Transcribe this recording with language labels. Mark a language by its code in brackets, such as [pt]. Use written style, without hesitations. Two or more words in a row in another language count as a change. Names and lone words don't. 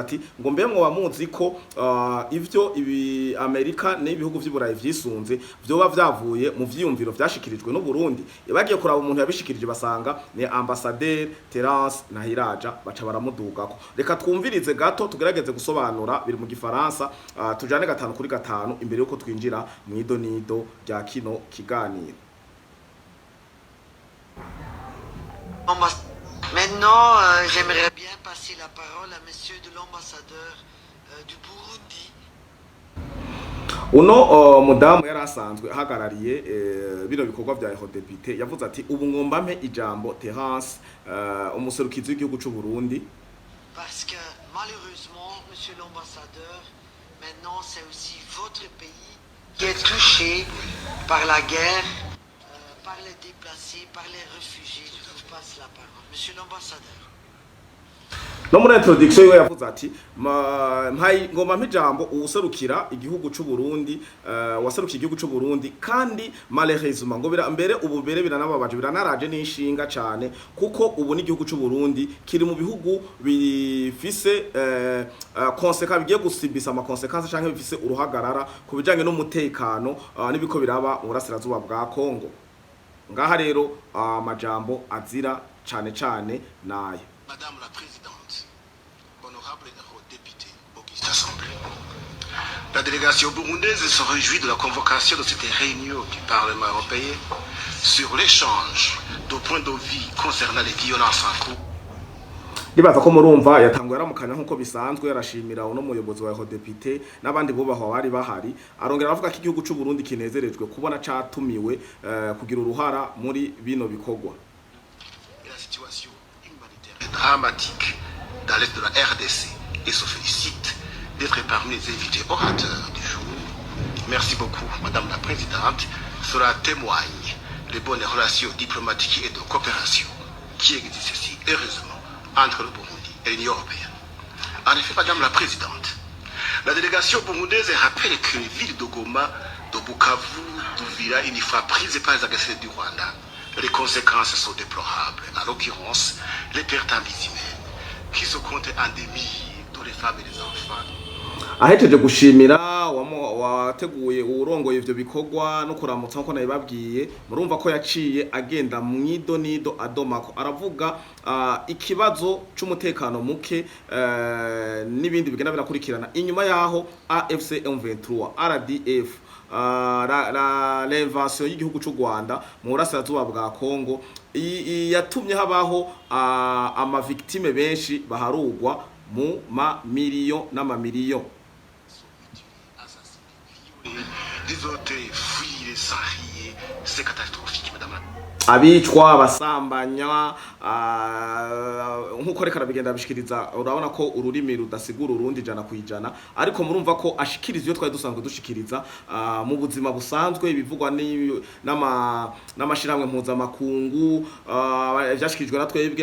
[rn] ati ngo mbemwe bamuzi ko ivyo ibi Amerika n'ibihugu vy'Iburayi vyisunze byoba vyavuye mu vyiyumviro vyashikirijwe n'u Burundi bagiye kuraba umuntu yabishikirije basanga ni ambassadeur Terence Ntahiraja baca baramudugako reka twumvirize gato tugerageze gusobanura biri mu gifaransa tujane 5 kuri 5 imbere yuko twinjira mu idonido rya kino kiganiro. [fr] Maintenant, j'aimerais bien passer la parole à monsieur de l'ambassadeur du Burundi. [rn] Uno mudamu yarasanzwe hagarariye bino bikorwa vya eurodepite yavuze ati ubu ngomba mpe ijambo Terence umuserukizi w'igihugu c'u Burundi [fr] parce que malheureusement monsieur l'ambassadeur maintenant c'est aussi votre pays qui est touché par la guerre par les déplacés par les réfugiés je vous passe la parole monsieur l'ambassadeur. [rn] No muri introduction yo yavuze ati ngoma mpijambo userukira igihugu c'u Burundi waserukiye igihugu c'u Burundi kandi malheureusement ngo mbere ubu mbere biranababaje biranaraje n'inshinga cyane kuko ubu n'igihugu c'u Burundi kiri mu bihugu bifise konsequences bigiye gusibisa ama konsequences canke bifise uruhagarara kubijanye n'umutekano nibiko biraba mu burasirazuba bwa Kongo ngaha rero amajambo azira cyane nayo. [fr] Madame la Présidente, honorable eurodéputé Auguste Assemblée, la délégation burundaise se réjouit de la convocation de cette réunion du Parlement européen sur l'échange de points de vue concernant les violences en cours. [rn] Nibaza ko murumva yatanguye aramukanya nkuko bisanzwe yarashimira uno muyobozi wa eurodepite n'abandi bubahwa bari bahari arongera avuga ko igihugu c'u Burundi kinezerejwe kubona catumiwe kugira uruhara muri bino bikorwa. [fr] dramatique dans l'est de la RDC et se félicite d'être parmi les invités orateurs du jour. Merci beaucoup, Madame la Présidente. Cela témoigne des bonnes relations diplomatiques et de coopération qui existent ici, heureusement, entre le Burundi et l'Union européenne. En effet, Madame la Présidente, la délégation burundaise rappelle que les villes de Goma, de Bukavu, d'Uvira, une fois prises par les agresseurs du Rwanda, les conséquences sont déplorables. En l'occurrence, les pertes en vies humaines, qui se comptent en des milliers, dont les femmes et les enfants. [rn] ahejeje gushimira wateguye urongoye ivyo bikorwa no kuramutsa nko nabibabwiye murumva ko yaciye agenda mwido nido adomako aravuga ikibazo c'umutekano muke n'ibindi bigenda binakurikirana inyuma yaho AFC M23 RDF l'invasion y'igihugu c'u Rwanda mu burasirazuba bwa Kongo yatumye habaho ama victime benshi baharugwa mu mamiliyoni n'amamiliyoni [fr] Désolé, fouiller, s'enrier, c'est catastrophique, madame. [rn] abicwa abasambanya nkuko reka bigenda bishikiriza urabona ko ururimi rudasigura urundi jana kwijana ariko murumva ko ashikiriza iyo twari dusanzwe dushikiriza mu buzima busanzwe bivugwa n'amashiramwe mpuzamakungu byashikirijwe na twebwe